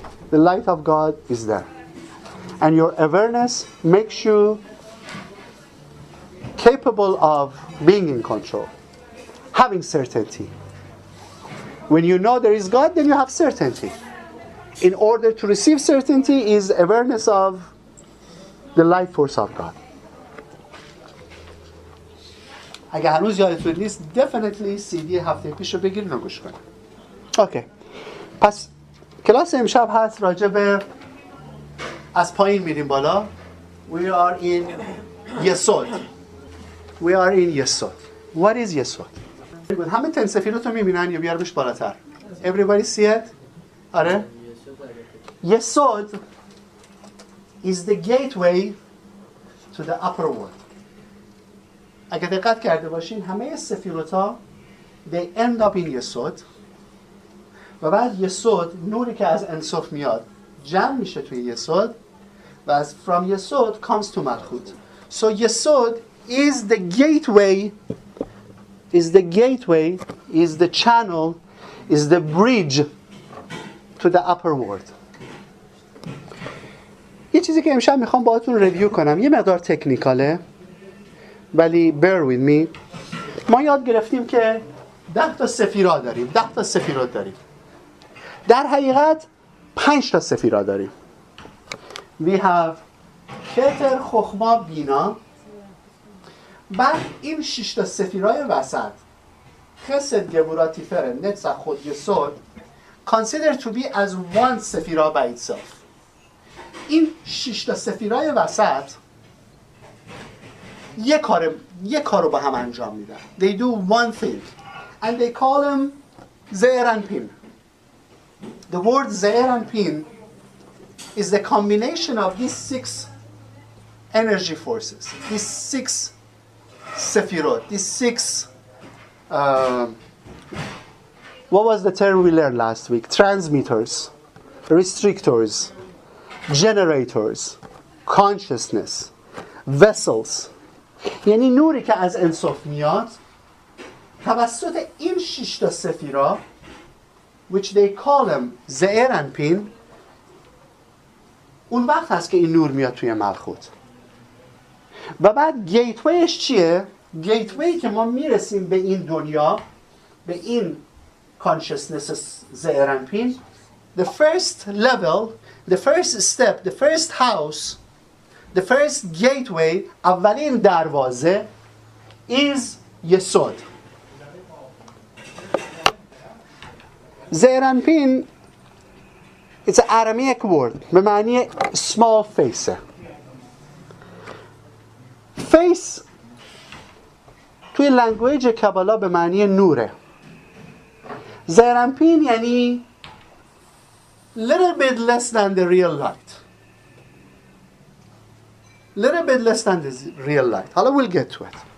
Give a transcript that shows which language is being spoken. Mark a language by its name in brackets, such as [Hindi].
[English] The light of God is there. And your awareness makes you capable of being in control. Having certainty. When you know there is God, then you have certainty. In order to receive certainty is awareness of the light force of God. [Persian] اگه هنوز یادتون نیست [English] definitely [Persian] CD هفته پیشو بگیرین و گوش کنین. اوکی. پس کلاس امشب هست راجع به از پایین میریم بالا. [English] We are in Yesod. We are in Yesod. What is Yesod? [Persian] همه تنسفیرات رو میبینن یا بیارمش بالاتر؟ [English] Everybody see it? آره؟ Yesod is the gateway to the upper world. [Persian] اگه دقت کرده باشین همه سفیروتا [English] they end up in Yesod [Persian] و بعد یسود نوری که از انصاف میاد جمع میشه توی یسود و از [English] from Yesod comes to Malchut. So Yesod is the gateway, is the channel, is the bridge to the upper world. [Persian] یه چیزی که امشب میخوام باهاتون ریویو کنم یه مقدار تکنیکاله ولی [English] bear with me. [Persian] ما یاد گرفتیم که 10 تا سفیرا داریم 10 تا سفیرات داریم در حقیقت 5 تا سفیرا داریم. [English] We have [Persian] کتر، خخما، بینا. بعد این 6 تا سفیرای وسط خسد، گبورا، تیفرت، نتزع، خود، یسود [English] consider to be as one [Persian] سفیرا [English] by itself. [Persian] این 6 تا سفیرای وسط یک کار رو با هم انجام میدن. [English] They do one thing and they call them ze'er and pin. The word ze'er and pin is the combination of these 6 energy forces, these 6 Sephirot, these 6 what was the term we learned last week? Transmitters, restrictors, generators, consciousness, vessels. [Persian] یعنی نوری که از انصاف میاد توسط این 6 تا سفیرا [English] which they call them ze'er and pin [Persian] اون وقت هست که این نور میاد توی ملخوت. و بعد گیتویش چیه؟ گیتوی که ما میرسیم به این دنیا [English] به این consciousness ze'er and pin the first level, the first step, the first house, the first gateway, [Persian] اولین دروازه [English] is Yesod. Ze'er and pin it's an Aramaic word به معنی small face. [Persian] Face توی لنگویج کبالا به معنی نوره. [English] Ze'er and pin یعنی little bit less than the real light. Little bit less than the real light. حالا we'll get to it.